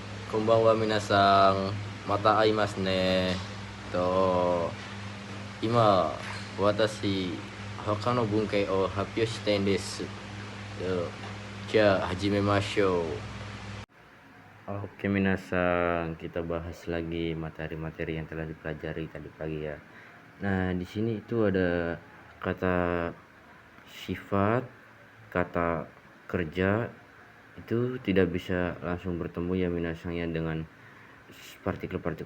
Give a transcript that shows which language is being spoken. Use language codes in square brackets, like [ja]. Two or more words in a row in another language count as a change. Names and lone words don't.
[ja] こんばんは皆さん、また会いますね。今、私、他の文化を発表したいんです。じゃあ、始めましょう。 [id] Oke minasan, kita bahas lagi materi-materi yang telah dipelajari tadi pagi ya. Nah, di sini itu ada kata sifat, kata kerja itu tidak bisa langsung bertemu ya minasan ya dengan partikel-partikel.